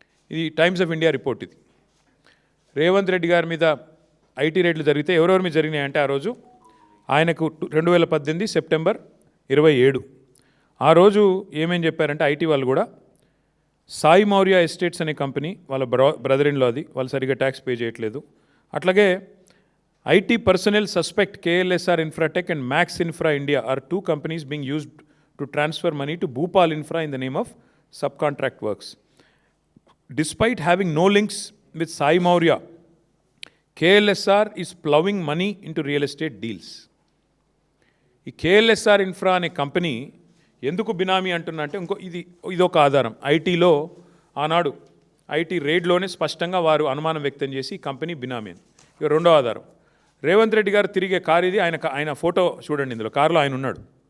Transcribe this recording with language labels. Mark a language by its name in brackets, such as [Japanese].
[Telugu] ఇది times of India report. ఇది రేవంత్ రెడ్డి గారి మీద ఐటీ రైడ్లు జరిగితే ఎవరెవరి మీద జరిగినాయి అంటే, ఆ రోజు ఆయనకు 2018 సెప్టెంబర్ 27 ఆ రోజు ఏమేం చెప్పారంటే ఐటీ వాళ్ళు కూడా, సాయి మౌర్య ఎస్టేట్స్ అనే కంపెనీ, వాళ్ళ బ్రదర్ ఇన్ లా, అది వాళ్ళు సరిగ్గా ట్యాక్స్ పే చేయట్లేదు. అట్లాగే [English] IT personnel suspect KLSR Infratech and Max Infra India are 2 companies being used to transfer money to Bhopal Infra in the name of subcontract works. Despite having no links with Sai Maurya, KLSR is plowing money into real estate deals. [Telugu] ఈ KLSR Infra అనే company ఎందుకు బినామీ అంటున్నా అంటే, ఇదొక ఆధారం. ఐటీలో ఆనాడు IT రేడ్లోనే స్పష్టంగా వారు అనుమానం వ్యక్తం చేసి ఈ కంపెనీ బినామీ అని. ఇక రెండో ఆధారం, రేవంత్ రెడ్డి గారు తిరిగే కారు ఇది. ఆయన ఫోటో చూడండి, ఇందులో కారులో ఆయన ఉన్నాడు.